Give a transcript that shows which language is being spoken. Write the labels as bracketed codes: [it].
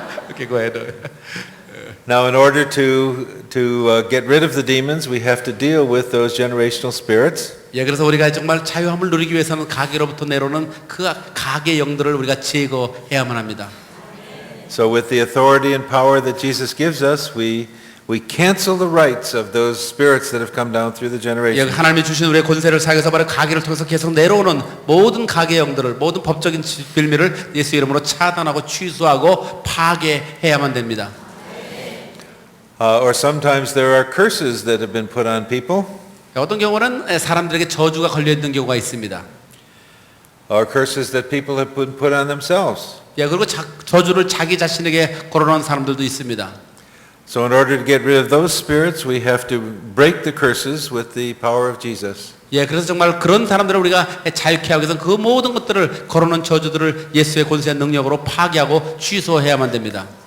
[en] Okay, go ahead. Now, in order to get rid of the demons, we have to deal with those generational spirits. [ko] 예, 그래서 우리가 정말 자유함을 누리기 위해서는 가게로부터 내려오는 그 가게 영들을 우리가 제거해야만 합니다. [en] So, with the authority and power that Jesus gives us, we cancel the rights of those spirits that have come down through the [ko] 예, [en] generations. [ko] 하나님이 주신 우리의 권세를 사용해서 바로 가게를 통해서 계속 내려오는 모든 가게 영들을 모든 법적인 빌미를 예수 이름으로 차단하고 취소하고 파괴해야만 됩니다. [en] Or sometimes there are curses that have been put on people, [ko] 어떤 경우는 사람들에게 저주가 걸려 있는 경우가 있습니다. [en] or curses that people have been put on themselves. [ko] 예, 그리고 저주를 자기 자신에게 걸어놓은 사람들도 있습니다. [en] So in order to get rid of those spirits, we have to break the curses with the power of Jesus. [ko] 예, 그래서 정말 그런 사람들을 우리가 자유케 하기 위해서 그 모든 것들을 걸어놓은 저주들을 예수의 권세의 능력으로 파괴하고 취소해야만 됩니다.